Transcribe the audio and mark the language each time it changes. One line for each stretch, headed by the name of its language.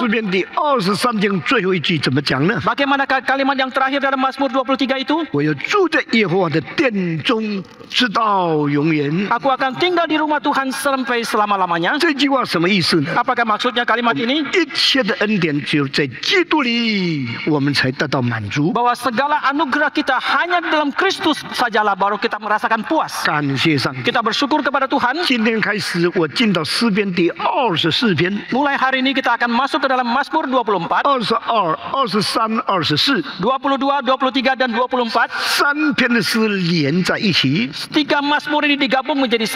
Chinese: 诗篇第23章最后一句怎么讲呢？
Indonesian: Bagaimanakah kalimat yang terakhir dalam Mazmur 23 itu?
Chinese: 我要住在耶和华的殿中，直到永远。
Indonesian: Aku akan tinggal di rumah Tuhan sampai selama-lamanya.
Chinese: 这句话什么意思呢？
Indonesian: Apakah maksudnya kalimat ini?
Chinese: 一切的恩典只有在基督里，我们才得到满足。
Indonesian: Bahwa segala anugerah kita hanya di dalam Kristus sajalah baru kita merasakan puas.
Chinese: 感谢上帝。
Indonesian: Kita bersyukur kepada Tuhan.
Chinese: 今天开始，我进到诗篇第24篇、
Indonesian: Mulai hari ini kita akan masuk ke dalam Mazmur 24,
Chinese: 22、23、24
Indonesian: 22, 23 dan 24.
Chinese: 三篇的诗连在一起，
Indonesian: Tiga Mazmur ini digabung menjadi